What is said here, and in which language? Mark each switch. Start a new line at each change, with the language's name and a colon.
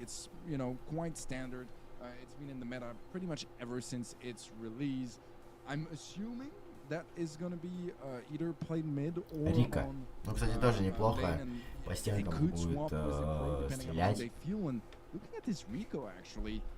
English: It's, you know, quite standard. It's been in the meta pretty much ever since its release. I'm assuming that is gonna be either played mid or
Russian: Рика. Ну, кстати, тоже неплохо. По стенкам будет стрелять.
English: Looking at this Rico, actually.